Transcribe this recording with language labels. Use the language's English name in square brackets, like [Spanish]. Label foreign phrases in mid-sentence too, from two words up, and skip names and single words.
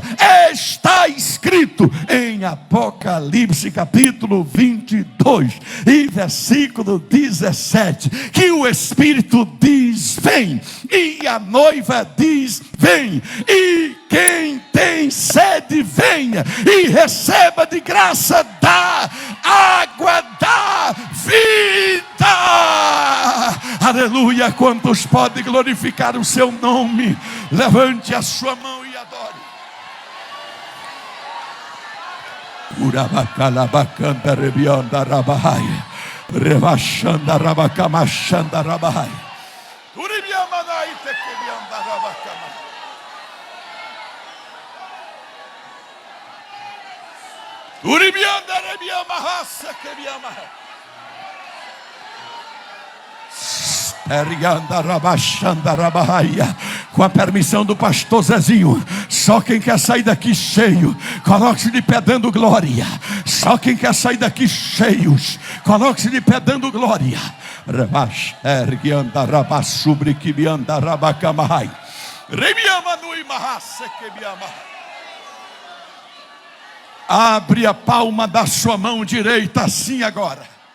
[Portuguese] Está escrito em Apocalipse capítulo 22 e versículo 17 que o Espírito diz: vem, e a noiva diz: vem, e quem tem sede venha e receba de graça da água da vida. Aleluia. Quantos podem glorificar o seu nome? Levante a sua mão e adore. Urabacalabacanda rebianda rabahai, revachanda rabacamachanda rabahai, uribiamanai tequebianda rabacama. Uribianda rebiamahassa quebiamahai. Com a permissão do pastor Zezinho, só quem quer sair daqui cheio, coloque-se de pé dando glória. Só quem quer sair daqui cheios, coloque-se de pé dando glória. Abre a palma da sua mão direita assim agora.